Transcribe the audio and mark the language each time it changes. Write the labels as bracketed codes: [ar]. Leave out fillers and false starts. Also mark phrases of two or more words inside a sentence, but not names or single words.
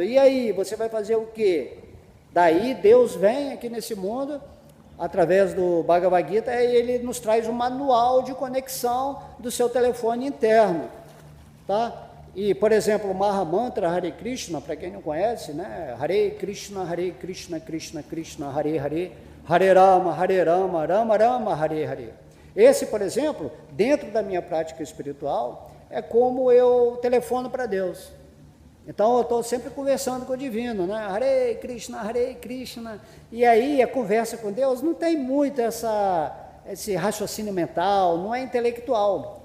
[pt] E aí, você vai fazer o quê? Daí Deus vem aqui nesse mundo, através do Bhagavad Gita, e Ele nos traz um manual de conexão do seu telefone interno, tá? E, por exemplo, o [sa] Maha Mantra Hare Krishna, [pt] para quem não conhece, né? [sa] Hare Krishna, Krishna Krishna, Hare Hare, Hare Rama, Rama Rama, Hare Hare. [pt] Esse, por exemplo, dentro da minha prática espiritual, é como eu telefono para Deus. Então, eu estou sempre conversando com o Divino, né? [sa] Hare Krishna, [pt] e aí a conversa com Deus não tem muito esse raciocínio mental, não é intelectual.